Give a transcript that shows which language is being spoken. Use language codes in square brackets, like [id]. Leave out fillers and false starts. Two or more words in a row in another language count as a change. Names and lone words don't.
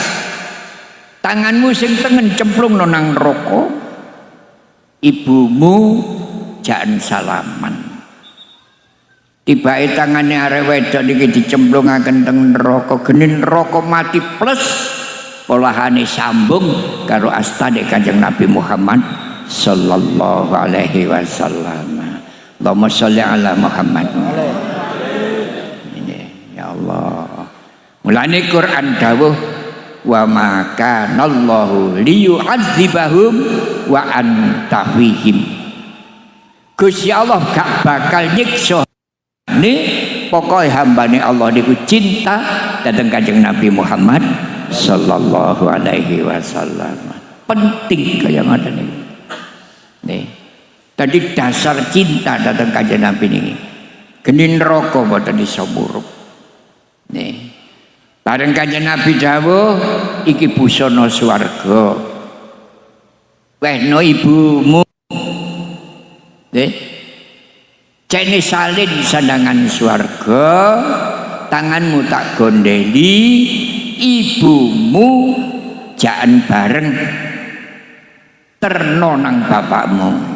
[jv] Tanganmu sing tengen cemplung nang neraka. Ibumu jan salaman. Tibake tangane arek wedok niki dicemplungaken teng neraka, geni neraka mati plus polahane sambung karo astane Kanjeng Nabi Muhammad [ar] صلى الله عليه وسلم. اللهم صل على محمد. يا الله. [jv] Mulane Quran dawuh [ar] وما كان الله ليعذبهم وأنت فيهم. [jv] Gusti Allah gak bakal nyiksa hambane, pokoknya hambane Allah niku cinta datang Kanjeng Nabi Muhammad [ar] صلى الله عليه وسلم. [jv] Penting kaya ngoten niku. Nih. Tadi dasar cinta datang Kanjeng Nabi niki. Geni neraka mboten iso murub. Nih. Bareng Kanjeng Nabi dawuh iki busana swarga. Wehno ibumu. Nggih. Cene salin sandangan swarga, tanganmu tak gondeli, ibumu jaan bareng terno nang bapakmu.